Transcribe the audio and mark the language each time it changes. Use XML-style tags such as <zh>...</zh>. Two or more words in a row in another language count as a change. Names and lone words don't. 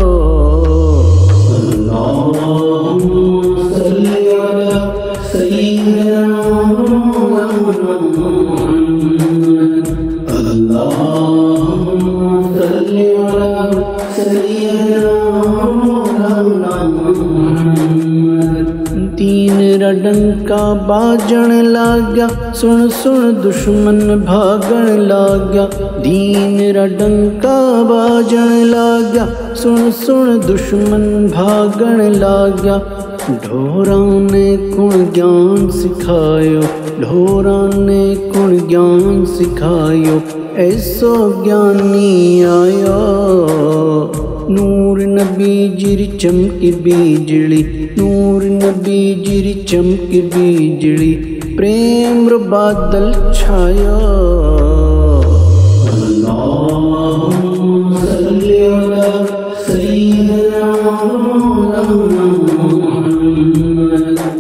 <ar>اللہم صلی علی سیدنا مولانا محمد اللہم صلی علی سیدنا مولانا محمد</ar> <raj>दीन रड़ंका बाजण लागिया सुण सुण दुश्मन भागण लागिया दीन रड़ंका बाजण लागिया सुण सुण दुश्मन भागण लागिया ढोरां ने कुण ज्ञान सिखायो ढोरां ने कुण ज्ञान सिखायो ऐसो ज्ञानी आया नूर नबी जरी चमक बीजळी नूर नबी जरी चमक बीजळी प्रेम रो बादल छाया</raj> <ar>اللہم صلی علی سیدنا مولانا محمد</ar>